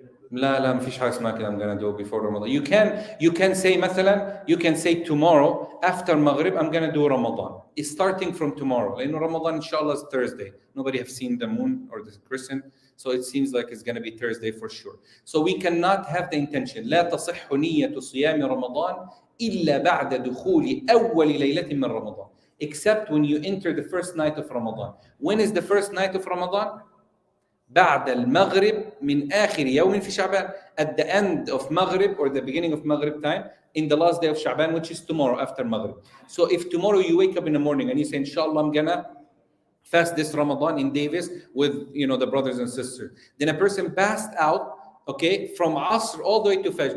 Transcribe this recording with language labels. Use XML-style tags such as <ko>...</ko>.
<ar>لا ما فيش حاجة اسمها كده</ar> <en>I'm gonna do it before Ramadan. You can say مثلا, you can say tomorrow after Maghrib I'm gonna do Ramadan. It's starting from tomorrow. لأنه Ramadan inshallah is Thursday. Nobody have seen the moon or the crescent, so it seems like it's gonna be Thursday for sure. So we cannot have the intention.</en> <ar>لا تصح نية صيام رمضان إلا بعد دخول أول ليلة من رمضان.</ar> <en>Except when you enter the first night of Ramadan. When is the first night of Ramadan?</en> <ar>بعد المغرب من آخر يوم في شعبان.</ar> <en>At the end of Maghrib or the beginning of Maghrib time, in the last day of Sha'ban, which is tomorrow after Maghrib. So if tomorrow you wake up in the morning and you say, inshallah, I'm gonna fast this Ramadan in Davis with the brothers and sisters, then a person passed out, okay, from Asr all the way to Fajr.</en>